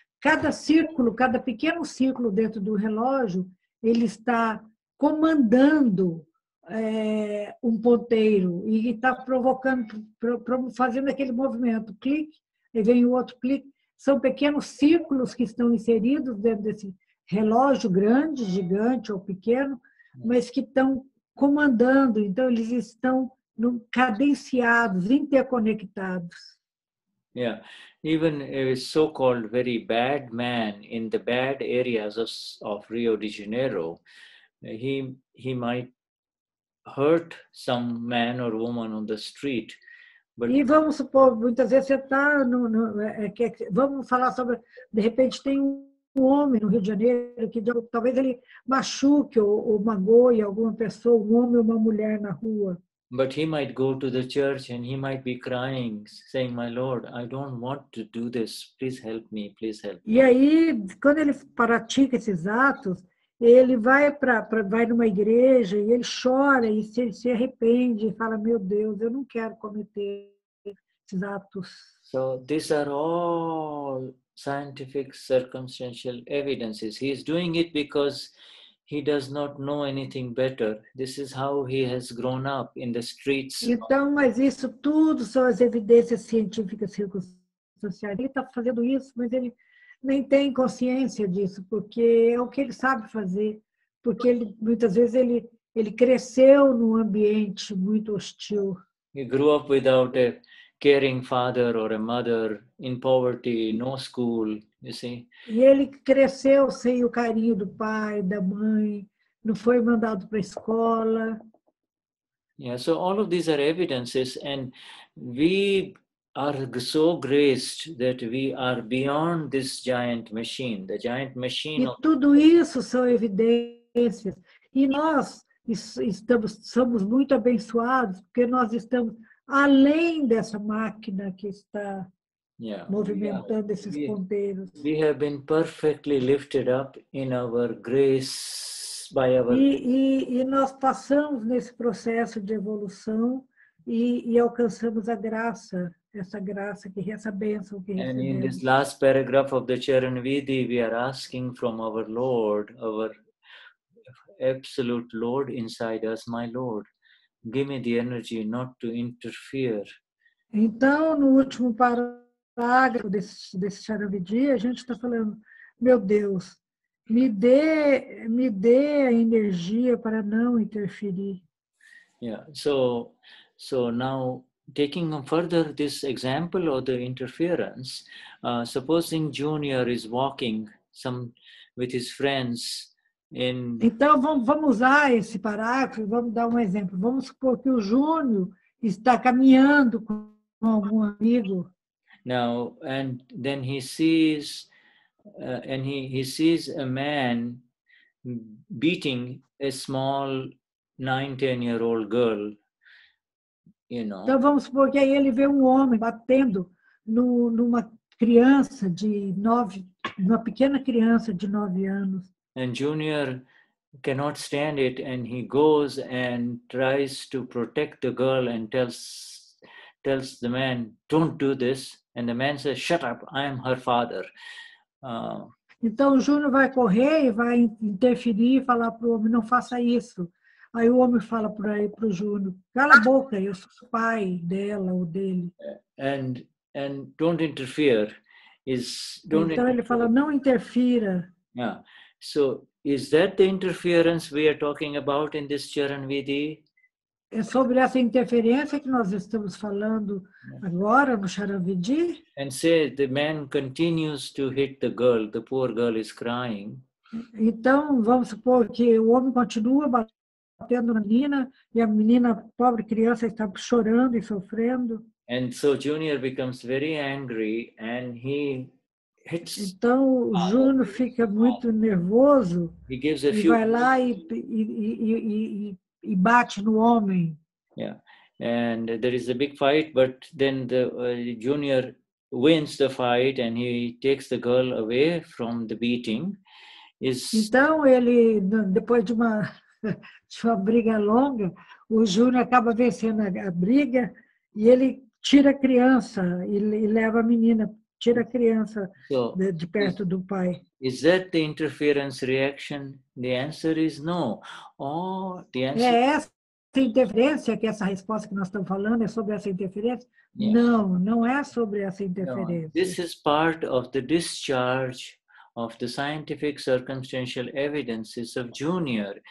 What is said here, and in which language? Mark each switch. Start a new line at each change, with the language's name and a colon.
Portuguese: Cada círculo, cada pequeno círculo dentro do relógio, ele está comandando um ponteiro e está provocando, fazendo aquele movimento, clique, e vem o outro clique. São pequenos círculos que estão inseridos dentro desse relógio grande, gigante ou pequeno, mas que estão comandando, então eles estão cadenciados, interconectados.
English: Yeah, even a so-called very bad man in the bad areas of Rio de Janeiro, he might hurt some man or woman on the street. But...
Portuguese: E vamos supor, muitas vezes você está vamos falar sobre, de repente tem um homem no Rio de Janeiro que talvez ele machuque ou magoe alguma pessoa, um homem ou uma mulher na rua.
English: But he might go to the church and he might be crying, saying, "My Lord, I don't want to do this. Please help me. Please help me."
Portuguese: E aí, quando ele pratica esses atos, ele vai numa igreja e ele chora e se arrepende e fala, meu Deus, eu não quero cometer esses atos.
English: So these are all scientific circumstantial evidences. He is doing it because he does not know anything better. This is how he has grown up in the streets.
Portuguese: Então, mas isso tudo são as evidências científicas circunstanciais. Ele está fazendo isso, mas ele nem tem consciência disso, porque é o que ele sabe fazer, porque muitas vezes ele cresceu num ambiente muito hostil.
English: He grew up without a caring father or a mother, in poverty, no school, you see.
Portuguese: E ele cresceu sem o carinho do pai, da mãe, não foi mandado para a escola.
English: Yeah, so all of these are evidences, and we are so graced that we are beyond this giant machine, the giant machine.
Portuguese: E tudo isso são evidências. E nós somos muito abençoados, porque nós estamos além dessa máquina que está movimentando esses ponteiros.
English: We have been perfectly lifted up in our grace by our.
Portuguese: E nós passamos nesse processo de evolução e alcançamos a graça, essa bênção que recebemos.
English: And in this last paragraph of the Charan Vidhi, we are asking from our Lord, our absolute Lord inside us, my Lord, give me the energy not to interfere.
Portuguese: Então, no último parágrafo desse Charan Vidhi, a gente está falando, meu Deus, me dê a energia para não interferir.
English: Yeah, so now taking further this example of the interference, supposing Junior is walking with his friends in.
Portuguese: Então vamos usar esse parágrafo e vamos dar um exemplo. Vamos supor que o Júnior está caminhando com algum amigo.
English: Now and then he sees he sees a man beating a small 9-10-year-old girl. You know.
Portuguese: Então vamos supor que aí ele vê um homem batendo numa criança uma pequena criança de 9 anos.
English: and Junior cannot stand it, and he goes and tries to protect the girl and tells the man, don't do this, and the man says, shut up, I am her father.
Portuguese: Então o Júnior vai correr e vai interferir e falar para o homem, não faça isso. Aí o homem fala para o Júnior, cala a boca, eu sou o pai dela ou dele.
English: And don't interfere.
Portuguese: Então ele fala, não interfira.
English: Yeah. So is that the interference we are talking about in this Charan Vidhi?
Portuguese: É sobre essa interferência que nós estamos falando agora no Charan Vidhi.
English: And say the man continues to hit the girl, the poor girl is crying.
Portuguese: Então vamos supor que o homem continua batendo na menina e a menina, pobre criança, está chorando e sofrendo.
English: And so Junior becomes very angry and he hits.
Portuguese: Então o Júnior fica muito nervoso
English: He gives
Portuguese: e vai lá e bate no homem.
English: Yeah, and there is a big fight, but then the Junior wins the fight and he takes the girl away from the beating.
Portuguese: Então ele, depois de uma briga longa, o Júnior acaba vencendo a briga e ele tira a criança e leva a menina, tira a criança de perto do pai.
English: Is that the interference reaction? The answer is no.
Portuguese: É essa interferência, que essa resposta que nós estamos falando é sobre essa interferência?
English: Yeah.
Portuguese: Não, não é sobre essa interferência.
English: No, this is part of the discharge of the scientific circumstantial evidences of Junior.